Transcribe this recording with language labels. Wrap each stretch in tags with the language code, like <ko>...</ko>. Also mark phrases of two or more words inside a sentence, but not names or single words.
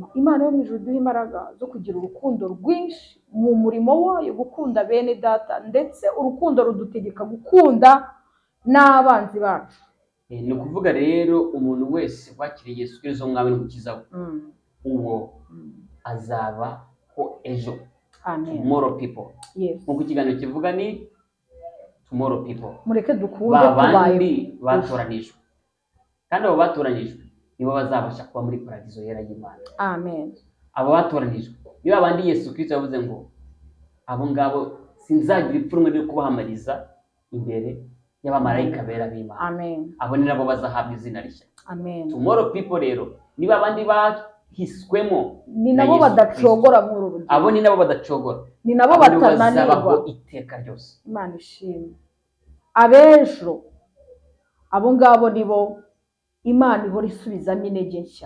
<rw>Imana yo mu ijuru duha imbaraga zo kugira urukundo rwinshi mu murimo wayo, gukunda bene data, ndetse urukundo rudutegeka gukunda n'abanzi bacu. Ni ukuvuga rero umuntu wese wakiriye Yesu Kristo umwami n'umukiza we, uwo azabaho ejo.</rw> <en>Tomorrow people.</en> <rw>Nk'uko ikiganiro kivuga ni</rw> <en>tomorrow people.</en> <rw>Mureke dukunde babandi batoranijwe, kandi abo batoranijwe nibo bazabasha kuba muri paradizo yera y'Imana. Amen. Abo batoranijwe nibo abandi Yesu Kristo yavuze ngo abo ngabo sinzagira ipfunwe ryo kubahamariza imbere y'abamarayika bera b'Imana. Amen. Abo ni nabo bazahabwa izina rishya. Amen.</rw> <en>Tomorrow people</en> <rw>rero niba abandi bahiswemo, ni nabo badacogora muri uru rugendo. Abo ni nabo badacogora, ni nabo batananirwa iteka ryose. Imana ishimwe. Abejo abo ngabo nibo Imana ihora isubizamo intege nshya.</rw>